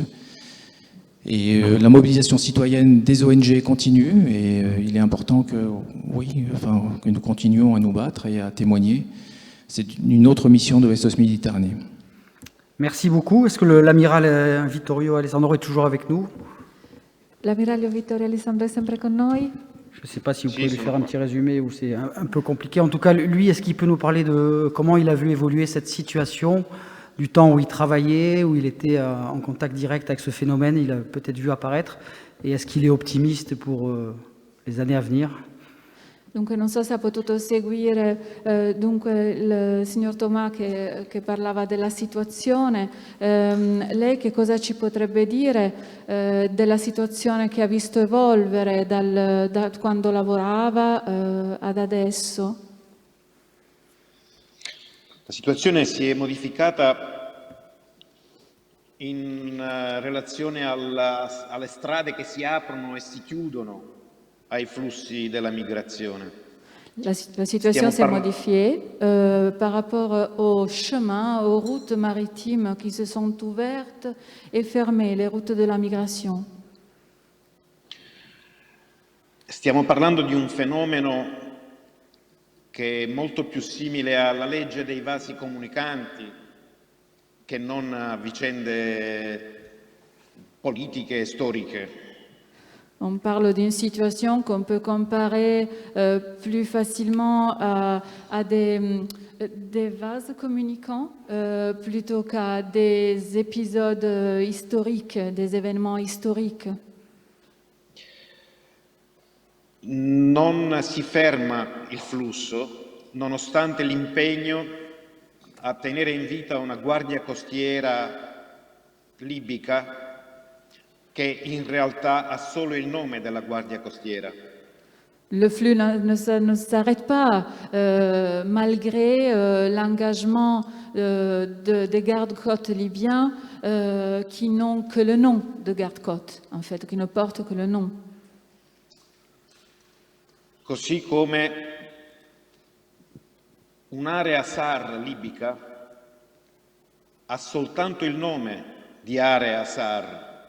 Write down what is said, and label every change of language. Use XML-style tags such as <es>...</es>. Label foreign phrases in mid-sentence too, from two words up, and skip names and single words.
<fr>Et la mobilisation citoyenne des ONG continue, et il est important que nous continuions à nous battre et à témoigner. C'est une autre mission de SOS Méditerranée. Merci beaucoup. Est-ce que l'amiral Vittorio Alessandro est toujours avec nous?</fr> <it>L'ammiraglio Vittorio Alessandro è sempre con noi?</it> <fr>Je ne sais pas si vous pouvez lui faire un petit résumé ou c'est un peu compliqué. En tout cas, lui, est-ce qu'il peut nous parler de comment il a vu évoluer cette situation, du temps où il travaillait, où il était en contact direct avec ce phénomène, il a peut-être vu apparaître, et est-ce qu'il est optimiste pour les années à venir?</fr> <it>Dunque non so se ha potuto seguire il signor Tomà che parlava della situazione. Lei che cosa ci potrebbe dire della situazione che ha visto evolvere da quando lavorava ad adesso? La situazione si è modificata in relazione alle strade che si aprono e si chiudono ai flussi della migrazione.</it> <fr>La situation s'est modifiée par rapport aux chemins, aux routes maritimes qui se sont ouvertes et fermées, les routes de la migration.</fr> <it>Stiamo parlando di un fenomeno che è molto più simile alla legge dei vasi comunicanti che non a vicende politiche e storiche.</it> <fr>On parle d'une situation qu'on peut comparer plus facilement à des vases communicants plutôt qu'à des épisodes historiques, des événements historiques.</fr> <it>Non si ferma il flusso nonostante l'impegno a tenere in vita una guardia costiera libica che in realtà ha solo il nome della guardia costiera.</it> <fr>Le flux ne s'arrête pas malgré l'engagement des gardes-côtes libyens qui n'ont que le nom de garde-côtes, en fait, qui ne portent que le nom.</fr> <it>Così come un'area SAR libica ha soltanto il nome di area SAR.</it>